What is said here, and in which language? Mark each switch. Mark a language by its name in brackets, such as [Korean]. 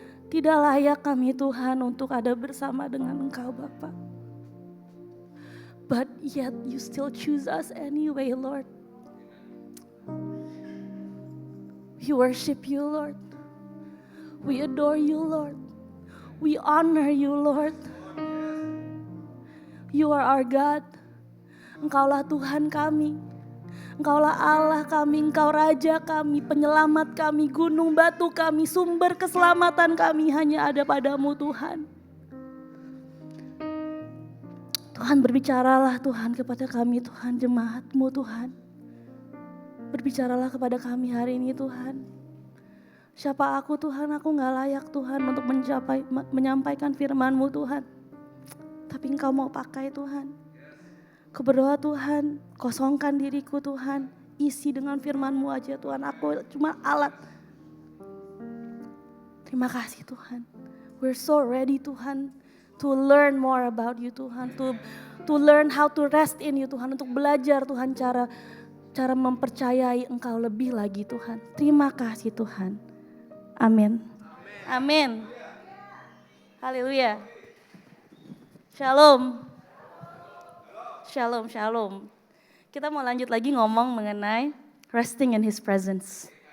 [Indonesian] Tidak layak kami Tuhan untuk ada bersama dengan Engkau Bapa. [English] But yet you still choose us anyway Lord. We worship you Lord. We adore you Lord. We honor you Lord. You are our God. [Indonesian] Engkaulah Tuhan kami. Engkaulah Allah kami, Engkau Raja kami, penyelamat kami, gunung batu kami, sumber keselamatan kami hanya ada padamu Tuhan. Tuhan berbicaralah Tuhan kepada kami Tuhan, jemaat-Mu Tuhan. Berbicaralah kepada kami hari ini Tuhan. Siapa aku Tuhan, aku gak layak Tuhan untuk menyampaikan firman-Mu Tuhan. Tapi Engkau mau pakai Tuhan. Aku berdoa Tuhan, kosongkan diriku Tuhan. Isi dengan firman-Mu aja Tuhan, aku cuma alat. Terima kasih Tuhan. [English] We're so ready [Indonesian] Tuhan [English] to learn more about you Tuhan. To learn how to rest in you [Indonesian] Tuhan. Untuk belajar Tuhan cara mempercayai Engkau lebih lagi Tuhan. Terima kasih Tuhan. Amin. Amin. Haleluya. Shalom. Shalom, shalom. Kita mau lanjut lagi ngomong mengenai [English] resting in His presence.